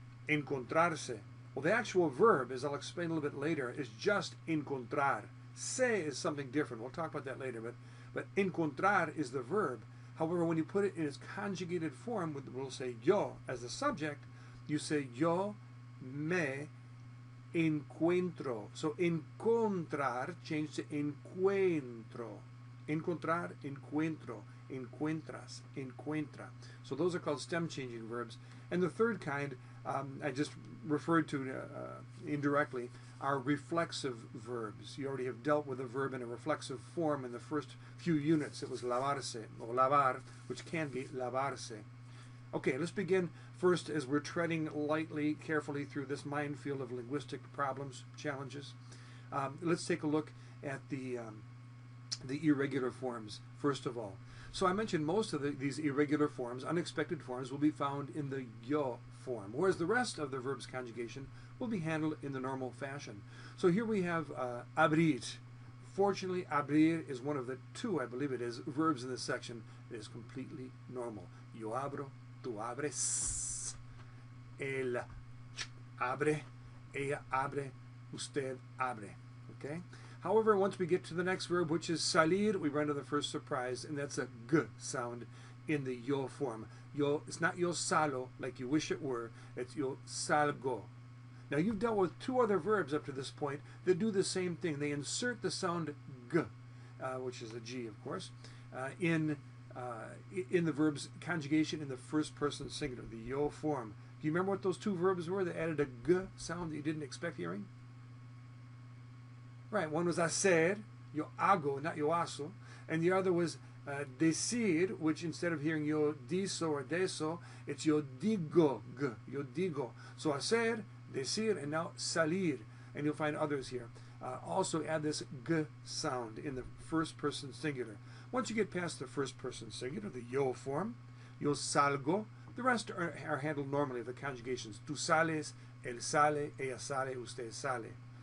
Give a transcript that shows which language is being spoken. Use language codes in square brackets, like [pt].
[en] Well, the actual verb, as I'll explain a little bit later, is just encontrar. Se is something different. We'll talk about that later. But encontrar is the verb. However, when you put it in its conjugated form, we'll say yo as the subject, you say yo me encuentro. So encontrar changed to encuentro. [es] Encontrar, encuentro, encuentras, encuentra. [en] So those are called stem changing verbs. And the third kind, I just referred to indirectly, are reflexive verbs. You already have dealt with a verb in a reflexive form in the first few units. It was lavarse, or lavar, which can be lavarse. Okay, let's begin first as we're treading lightly, carefully through this minefield of linguistic problems, challenges. Let's take a look at the irregular forms, first of all. So I mentioned most of these irregular forms, unexpected forms, will be found in the yo form, whereas the rest of the verb's conjugation will be handled in the normal fashion. So here we have abrir. Fortunately, abrir is one of the two, I believe it is, verbs in this section It is completely normal. [es] Yo abro, tú abres. Él abre, ella abre, usted abre. [en] Okay? However, once we get to the next verb, which is salir, we run to the first surprise, and that's a g sound in the yo form. Yo, it's not yo salo, like you wish it were. It's yo salgo. Now, you've dealt with two other verbs up to this point that do the same thing. They insert the sound g, which is a G, of course, in the verb's conjugation in the first person singular, the yo form. Do you remember what those two verbs were that added a g sound that you didn't expect hearing? Right, one was hacer, yo hago, not yo hago, and the other was decir, which instead of hearing yo diso or deso, it's yo digo, g, yo digo. So hacer, decir, and now salir, and you'll find others here. Also add this g sound in the first person singular. Once you get past the first person singular, the yo form, yo salgo, the rest are handled normally, the conjugations. [es] Tú sales, él sale, ella sale, usted sale.